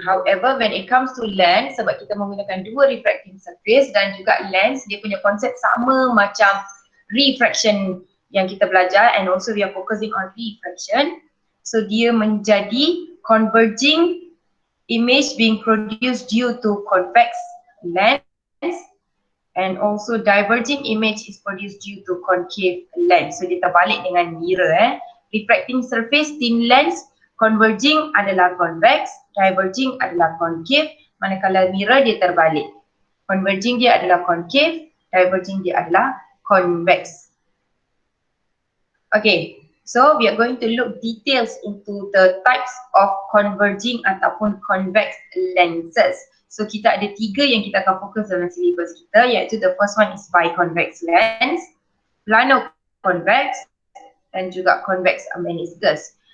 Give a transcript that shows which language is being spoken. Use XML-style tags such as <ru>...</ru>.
<en>However, when it comes to lens,</en> <ms>sebab kita menggunakan dua refracting surface dan juga lens, dia punya konsep sama macam refraction yang kita belajar,</ms> <en>and also we are focusing on refraction. So</en> <ms>dia menjadi</ms> <en>converging image being produced due to convex lens, and also diverging image is produced due to concave lens.</en> <ms>So dia terbalik dengan mirror. Refracting surface thin lens, converging adalah convex, diverging adalah concave, manakala mirror dia terbalik. Converging dia adalah concave, diverging dia adalah convex.</ms> <en>Okay, so we are going to look details into the types of converging ataupun convex lenses.</en> <ms>So kita ada tiga yang kita akan fokus dalam syllabus kita, iaitu</ms> <en>the first one is</en> <ms>Bi-Convex Lens, Plano-Convex dan juga Convex Meniscus.</ms>